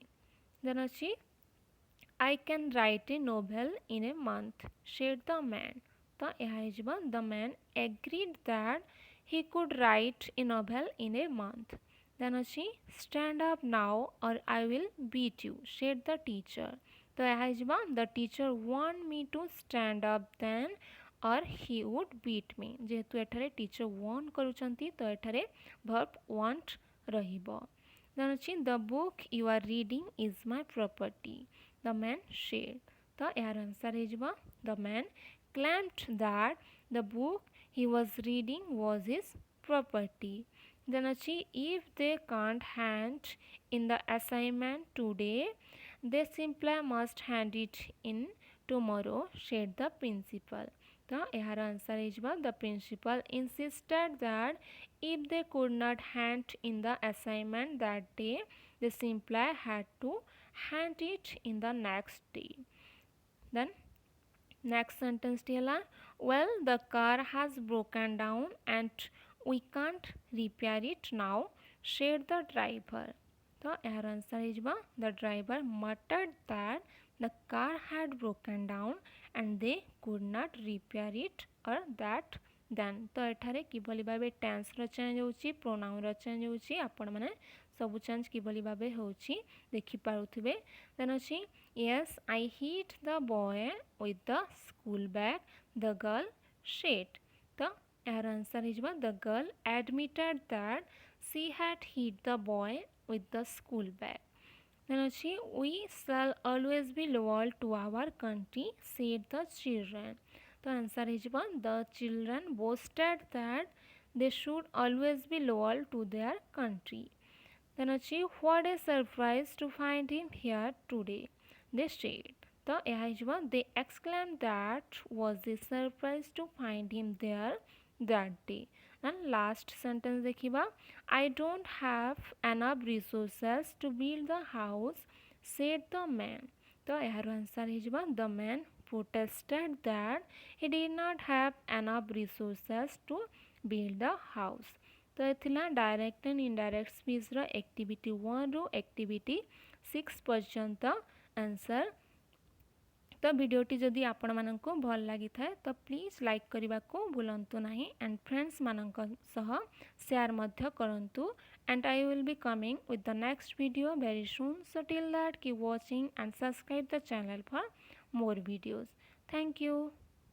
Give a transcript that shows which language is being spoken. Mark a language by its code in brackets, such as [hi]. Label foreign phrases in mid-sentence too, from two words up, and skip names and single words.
[en] Then ଅଛି I can write a novel in a month, said the man. [or] ତ ଏହା ହେଇଯିବ [en] the man agreed that he could write a novel in a month. Then ଅଛି stand up now or I will beat you, said the teacher. [or] ତ ଏହା ହେଇଯିବ [en] the teacher want me to stand up then or he would beat me. [or] ଯେହେତୁ ଏଠାରେ [en] teacher warn [or] କରୁଛନ୍ତି ତ ଏଠାରେ [en] verb want [or] ରହିବ. [en] Then ଅଛି the book you are reading is my property, the man said. [or] ତ ଏହାର ଆନ୍ସର ହେଇଯିବ [en] the man claimed that the book he was reading was his property. Then ଅଛି if they can't hand in the assignment today, they simply must hand it in tomorrow, said the principal. [or] ତ ଏହାର ଆନ୍ସର ହେଇଯିବ [en] the principal insisted that if they could not hand in the assignment that day, they simply had to hand it in the next day. Then next sentence ହେଲା well the car has broken down and we can't repair it now, said the driver. [or] ତ ଏହାର ଆନ୍ସର ହେଇଯିବ [en] the driver muttered that the car had broken down and they could not repair it or that then. [or] ତ ଏଠାରେ କିଭଳି ଭାବେ ଟେନ୍ସର ଚେଞ୍ଜ ହେଉଛି ପ୍ରୋନାଉନର ଚେଞ୍ଜ ହେଉଛି ଆପଣମାନେ ସବୁ ଚେଞ୍ଜ କିଭଳି ଭାବେ ହେଉଛି ଦେଖିପାରୁଥିବେ. [en] ଦେନ୍ ଅଛି yes I hit the boy with the school bag, the girl said. [or] ତ ଏହାର ଆନ୍ସର ହେଇଯିବ [en] the girl admitted that she had hit the boy with the school bag. Then ଅଛି we shall always be loyal to our country, said the children. [or] ତ ଆନ୍ସର ହେଇଯିବ [en] the children boasted that they should always be loyal to their country. Then ଅଛି what a surprise to find him here today, they said. [or] ତ ଏହା ହେଇଯିବ [en] they exclaimed that was a surprise to find him there that day. And last sentence ଦେଖିବା I don't have enough resources to build the house, said the man. [or] ତ ଏହାର ଆନ୍ସର ହେଇଯିବ [en] the man protested that he did not have enough resources to build the house. [or] ତ ଏ ଥିଲା [en] direct and indirect [or] ସ୍ପିଚ୍ର ଆକ୍ଟିଭିଟି 1ରୁ ଆକ୍ଟିଭିଟି 6 ପର୍ଯ୍ୟନ୍ତ ଆନ୍ସର. ତ ଭିଡ଼ିଓଟି ଯଦି ଆପଣମାନଙ୍କୁ ଭଲ ଲାଗିଥାଏ ତ [en] please like [or] କରିବାକୁ ଭୁଲନ୍ତୁ ନାହିଁ ଆଣ୍ଡ ଫ୍ରେଣ୍ଡସ୍ମାନଙ୍କ ସହ ସେୟାର ମଧ୍ୟ କରନ୍ତୁ. [en] ଆଣ୍ଡ I will be coming with the next video very soon. So till that keep watching and subscribe the channel for more videos. Thank you.